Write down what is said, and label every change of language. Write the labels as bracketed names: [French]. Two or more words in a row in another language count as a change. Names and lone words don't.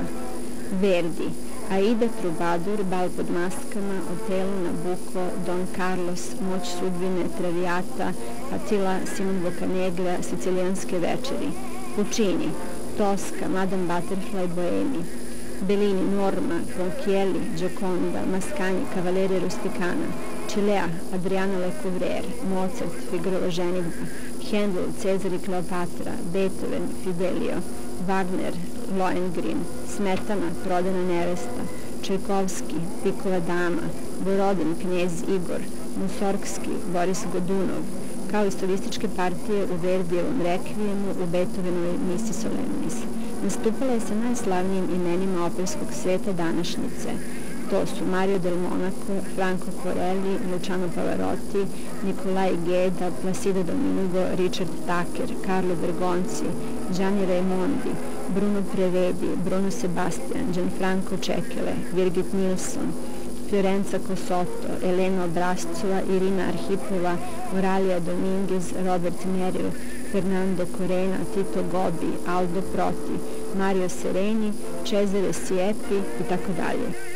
[Serbian] Verdi, Aida, Trubadur, Bal pod maskama, Otelo, Nabucco, Don Carlos, Moć sudbine, Traviata, Attila, Simon Boccanegra, Sicilijanske večeri. Puccini, Tosca, Madame Butterfly, Boemi. Bellini, Norma, Ronchielli, Gioconda, Mascagni, Cavaliere Rusticana, Cilea, Adriana Lecouvreur, Mozart, Figarova ženidba, Handel, Cezar i Kleopatra, Beethoven, Fidelio, Wagner, Lohengrin, Smetana, Prodana nevesta, Čajkovski, Pikova dama, Borodin, Knez Igor, Musorgski, Boris Godunov, kao i solističke partije u Verdijevom Rekvijemu, u Beethovenovoj Misi Solemnis. Nastupala je sa najslavnijim imenima operskog sveta današnjice. To su Mario del Monaco, Franco Corelli, Luciano Pavarotti, Nicolai Geda, Placido Domingo, Richard Tucker, Carlo Bergonzi, Gianni Raimondi, Bruno Prevedi, Bruno Sebastian, Gianfranco Cekele, Birgit Nilsson, Fiorenza Cosotto, Elena Obrazcova, Irina Arhipova, Oralia Dominguez, Robert Merrill, Fernando Corena, Tito Gobi, Aldo Proti, Mario Sereni, Cesare Siepi i tako dalje.